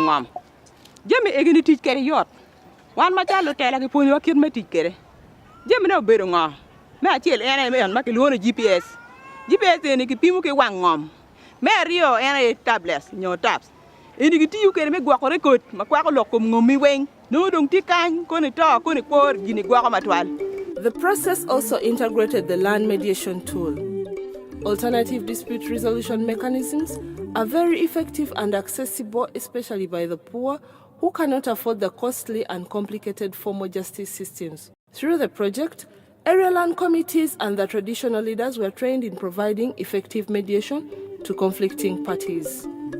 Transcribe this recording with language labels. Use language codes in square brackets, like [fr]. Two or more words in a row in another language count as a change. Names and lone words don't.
[ach] ngom jeme egini tich kere yot wan ma chalo tela ki ponyo kir meti kere jeme na ubero ngom me achiel ene me on ma ki luono GPS ene ki pimo ki wangom me rio ene tablets nyo tabs ene ki tiyu kere me gwa record magwa lokom ngomi weng no dong tikany koni to koni por gini gwa matwal. [en] The process also integrated the land mediation tool. Alternative dispute resolution mechanisms are very effective and accessible, especially by the poor who cannot afford the costly and complicated formal justice systems. Through the project, area land committees and the traditional leaders were trained in providing effective mediation to conflicting parties.